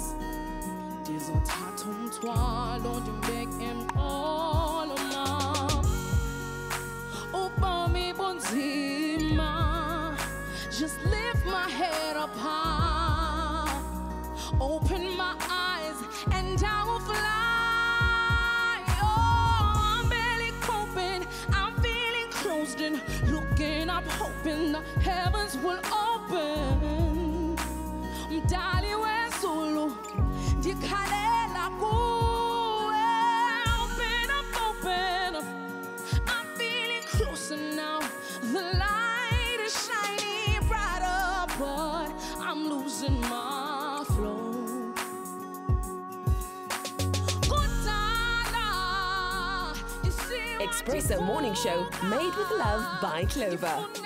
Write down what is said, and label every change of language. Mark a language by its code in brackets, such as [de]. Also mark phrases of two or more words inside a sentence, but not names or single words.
[xh] Ndizothatha umthwalo ndibeke emqolo mam. Ubomi bunzima. [en] Just lift my head up high. Open my eyes and I will fly. Oh, I'm barely coping. I'm feeling closed in. Looking up, hoping the heavens will open. [xh] Mdali wezulu, ndikhalela kuwe. [en] Open up, open up. I'm feeling closer now. The light is shining brighter, but I'm losing my flow. Expresso Morning Show, made with love by Clover.